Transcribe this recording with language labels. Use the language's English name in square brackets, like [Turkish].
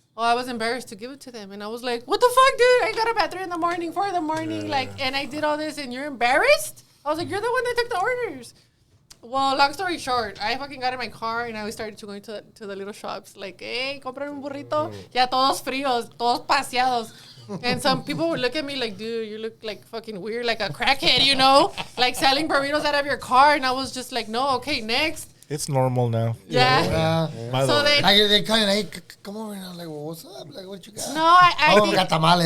[English] Oh, I was embarrassed to give it to them. And I was like, what the fuck, dude? I got up at 3 in the morning, 4 in the morning, and I did all this, and you're embarrassed? I was like, you're the one that took the orders. Well, long story short, I fucking got in my car, and I started to going to the little shops, like, hey, [Spanish] comprar un burrito. Ya todos fríos, todos paseados. [English] And some people would look at me like, dude, you look like fucking weird, like a crackhead, you know? Like selling burritos out of your car. And I was just like, no, okay, next. It's normal now. Yeah. So they kind of, hey, come over, and I was like, well, what's up? Like, what you got? No, I think, got tamales.